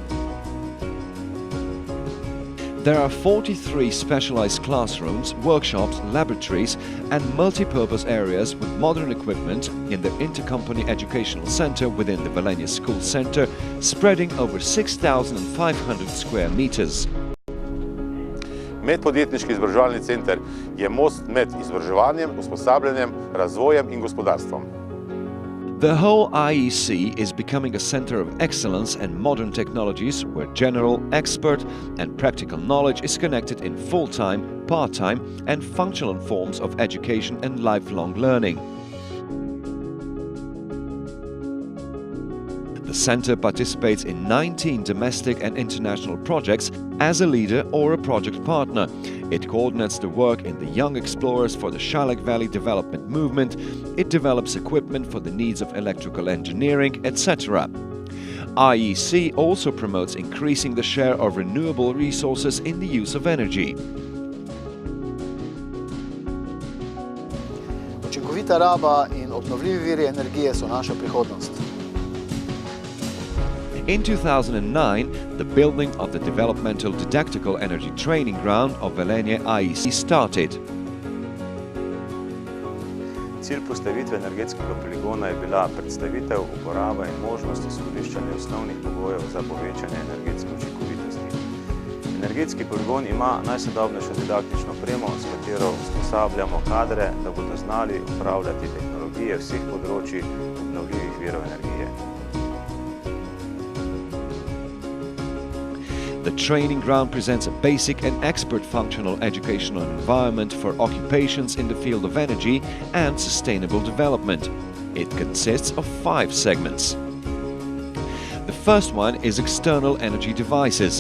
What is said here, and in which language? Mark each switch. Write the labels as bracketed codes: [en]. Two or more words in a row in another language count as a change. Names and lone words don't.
[en] There are 43 specialized classrooms, workshops, laboratories and multi-purpose areas with modern equipment in the Intercompany Educational Center within the Velenje School Center, spreading over 6,500 square meters. [sl] Medpodjetniški izobraževalni center je most med izobraževanjem, usposabljanjem, razvojem in gospodarstvom. [en] The whole IEC is becoming a center of excellence and modern technologies where general, expert and practical knowledge is connected in full-time, part-time and functional forms of education and lifelong learning. The center participates in 19 domestic and international projects as a leader or a project partner. It coordinates the work in the Young Explorers for the Šalek Valley Development Movement. It develops equipment for the needs of electrical engineering, etc. IEC also promotes increasing the share of renewable resources in the use of energy. [sl] Učinkovita raba in obnovljivi viri energije so naša prihodnost. [en] In 2009, the building of the Developmental Didactical Energy Training Ground of Velenje IEC started. [sl] Cilj postavitve energetskega poligona je bila predstavitev, uporaba in možnost izkoriščanja osnovnih pogojev za povečanje energetske učinkovitosti. Energetski poligon ima najsodobnejšo didaktično opremo, s katero usposabljamo kadre, da bodo znali upravljati tehnologijo sinergije vseh področij obnovljivih virov energije. [en] The training ground presents a basic and expert functional educational environment for occupations in the field of energy and sustainable development. It consists of 5 segments. The first one is external energy devices.